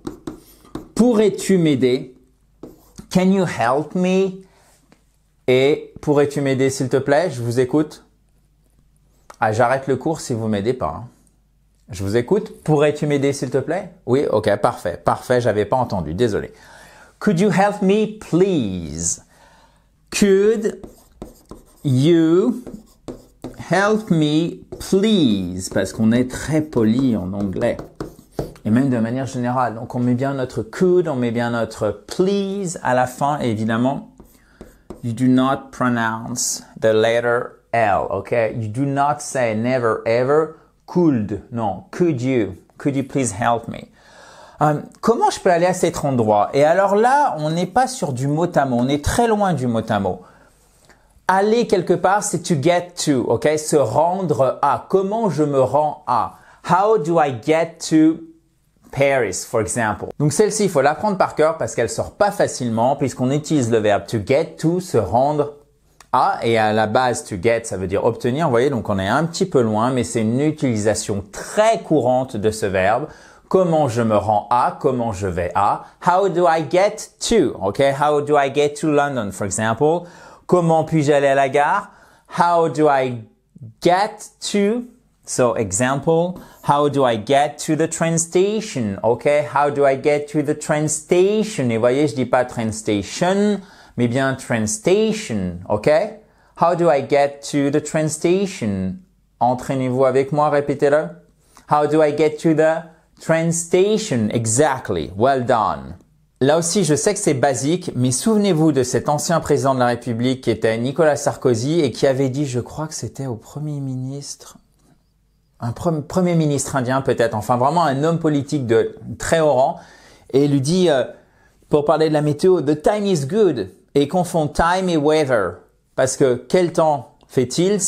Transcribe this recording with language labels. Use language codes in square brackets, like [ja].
[fr] « Pourrais-tu m'aider ?» [en] Can you help me? [fr] Et pourrais-tu m'aider s'il te plaît? Je vous écoute. Ah, j'arrête le cours si vous m'aidez pas. Hein. Je vous écoute. Pourrais-tu m'aider s'il te plaît? Oui, ok, parfait. Parfait, j'avais pas entendu, désolé. [en] Could you help me, please? Could you help me please? [fr] Parce qu'on est très poli en anglais. Et même de manière générale. Donc on met bien notre could, on met bien notre please à la fin. [en] Et évidemment, you do not pronounce the letter L, okay? You do not say never ever could. Non, could you? Could you please help me? [fr] Comment je peux aller à cet endroit? Et alors là, on n'est pas sur du mot à mot. On est très loin du mot à mot. Aller quelque part, c'est to get to, ok? Se rendre à. Comment je me rends à? [en] How do I get to Paris, for example? [fr] Donc celle-ci, il faut l'apprendre par cœur parce qu'elle sort pas facilement puisqu'on utilise le verbe to get to, se rendre à. Et à la base, to get, ça veut dire obtenir. Vous voyez, donc on est un petit peu loin, mais c'est une utilisation très courante de ce verbe. Comment je me rends à, comment je vais à. [en] How do I get to? Okay, how do I get to London, for example? [fr] Comment puis-je aller à la gare? [en] How do I get to? So, example, how do I get to the train station? Okay, how do I get to the train station? [fr] Et voyez, je dis pas train station, mais bien train [en] station, okay? How do I get to the train station? [fr] Entraînez-vous avec moi, répétez-le. [en] How do I get to the train station? Exactly. Well done. [fr] Là aussi, je sais que c'est basique, mais souvenez-vous de cet ancien président de la République qui était Nicolas Sarkozy et qui avait dit, je crois que c'était au Premier ministre, un Premier ministre indien peut-être, enfin vraiment un homme politique de très haut rang, et il lui dit, pour parler de la météo, [en] the time is good, [fr] et il confond time et weather, parce que quel temps fait-il?